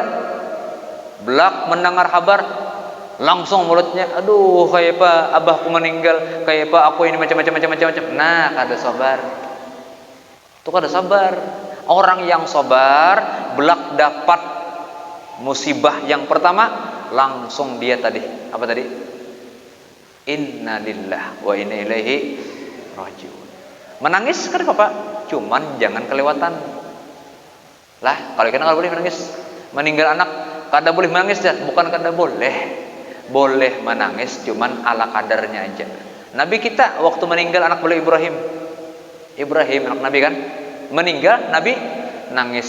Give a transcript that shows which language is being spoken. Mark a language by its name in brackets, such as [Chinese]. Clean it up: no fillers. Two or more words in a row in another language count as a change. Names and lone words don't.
[Banjar] Belak mendengar kabar, langsung mulutnya, aduh kayak apa abahku meninggal, kayak apa aku ini macam-macam. Nah, kada sabar. Itu kada sabar. Orang yang sabar, belak dapat musibah yang pertama, langsung dia tadi apa tadi? [Arabic] Innalillah wa inna ilaihi rajiun. [Indonesian] Menangis kan Bapak, cuman jangan kelewatan. [Banjar] Lah, kalau kita nggak boleh menangis, meninggal anak kada boleh menangis dah, bukan kada boleh. [Indonesian] Boleh menangis cuman ala kadarnya aja. Nabi kita waktu meninggal anak beliau Ibrahim anak Nabi kan, meninggal Nabi nangis.